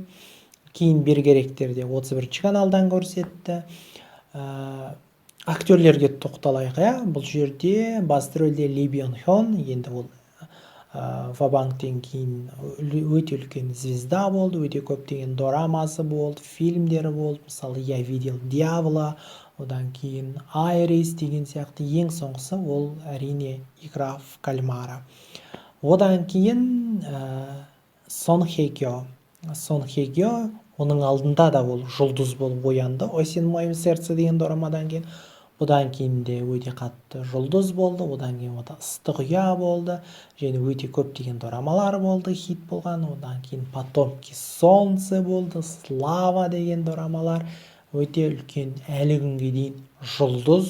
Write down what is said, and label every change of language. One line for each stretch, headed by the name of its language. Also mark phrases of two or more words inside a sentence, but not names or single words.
Kazakh: Кейін бергеректерде 31 каналдан көрсетті. Актерлерге тоқталайық, бұл жерде басты рөлде Ли Бьон Хён, енді ол Вабангтен кейін өте үлкен звезда болды, өте көптеген дорамасы болды, фильмдері болды. Мысалы, Я видел дьявола, одан кейін Айрис деген сияқты. Ең соңғысы ол әрине Игра в кальмара. Одан кейін Сон Хе Кё. Сон Хе Кё, оның алдында да ол жұлдыз болып оянды. Осень в моем сердце деген дорамадан кейін. Одан кейін де өте қатты жұлдыз болды, одан кейін ода ыстық ұя болды, және өте көптеген дорамалар болды, хит болған. Одан кейін Потомки солнце болды, Слава деген дорамалар өте үлкен, әлі күнге дейін жұлдыз.